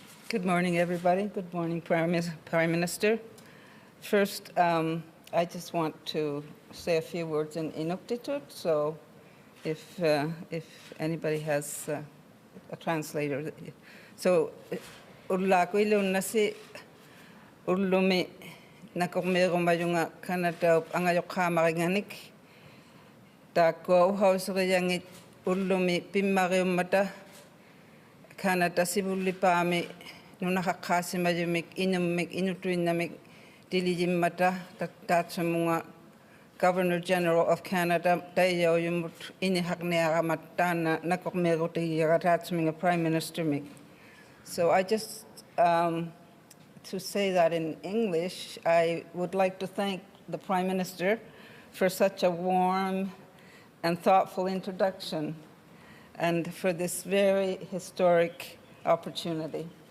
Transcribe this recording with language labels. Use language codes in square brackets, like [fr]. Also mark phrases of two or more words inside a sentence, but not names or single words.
[en] Good morning, everybody. Good morning, Prime Minister. First, I just want to say a few words in Inuktitut, so if anybody has a translator. So, [iu] Urlakuilun nasi urlumi nakomero mayunga kanata angayokha maringanik tako hausriyangit urlumi pimmariumata kanata sibulipami nunakakasi mayumik inumik inutuinamik dilijimmata tatsamunga [en] Governor General of Canada [iu] tayo yumut inihaknearamatana nakomero tiyaratatsaminga [en] Prime Minister [iu] mik. [en] So I just, to say that in English, I would like to thank the Prime Minister for such a warm and thoughtful introduction and for this very historic opportunity.